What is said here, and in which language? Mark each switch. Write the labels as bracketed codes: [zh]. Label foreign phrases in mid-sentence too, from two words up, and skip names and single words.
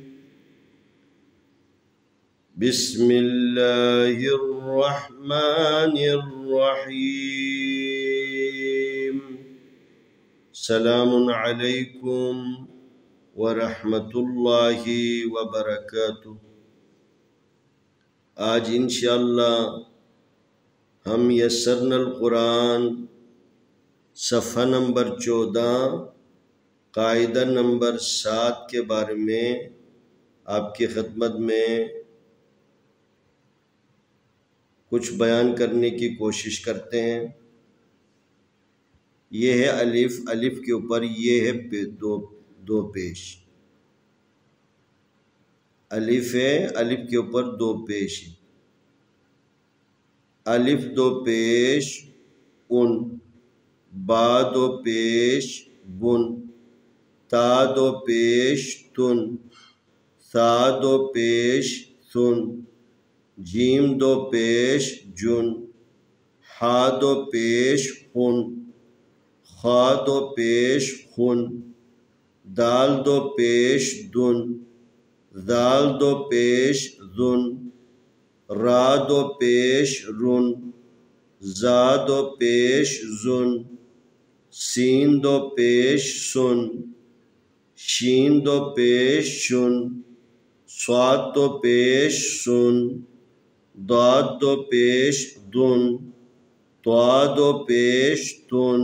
[ar] بسم الله الرحمن الرحيم. سلام عليكم ورحمة الله وبركاته. [ur] آج انشاءاللہ ہم یسرنا القرآن صفحہ نمبر 14 قاعدہ نمبر 7 کے بارے میں آپ کی خدمت میں کچھ بیان کرنے کی کوشش کرتے ہیں۔ یہ ہے الف، الف کے اوپر یہ ہے دو پیش، الف ہے، الف کے اوپر دو پیش ہے۔ الف دو پیش ان، با دو پیش بن، تا دو پیش تن، ثا دو پیش ثن، جیم دو پیش جن، حا دو پیش خن، خا دو پیش خن، دال دو پیش دن، ذال دو پیش ذن، را دو پیش رن، زا دو پیش زن، سین دو پیش سن، شین دو پیش شن، صاد دو پیش سن، ضاد دو پیش دن، طا دو پیش تن،